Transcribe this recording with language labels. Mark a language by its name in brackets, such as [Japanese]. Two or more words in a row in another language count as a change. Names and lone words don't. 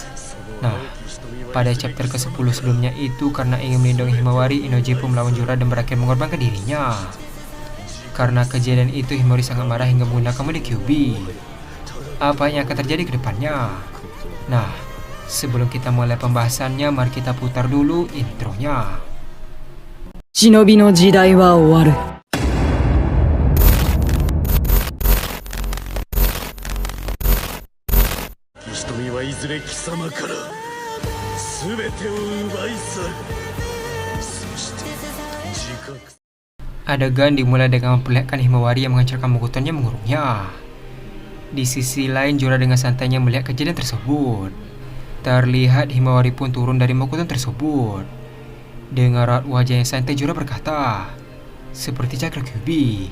[Indonesian] Nah, pada chapter ke-10 sebelumnya itu karena ingin melindungi Himawari, Inoji pun melawan Jura dan berakhir mengorbankan dirinya. Karena kejadian itu, Himawari sangat marah hingga menggunakan mode Kyuubi. Apa yang akan terjadi ke depannya? Nah, sebelum kita mulai pembahasannya, mari kita putar dulu intronya. [Japanese] 忍びの時代は終わる。瞳はいずれ貴様から全てを奪い去る。そして自覚 [Indonesian] Adegan dimulai dengan memperlihatkan Himawari yang menghancurkan Mokutonnya mengurungnya. Di sisi lain, Jura dengan santainya melihat kejadian tersebut. Terlihat Himawari pun turun dari Mokuton tersebut. Dengan raut wajah yang santai, Jura berkata, "Seperti cakra Kyuubi.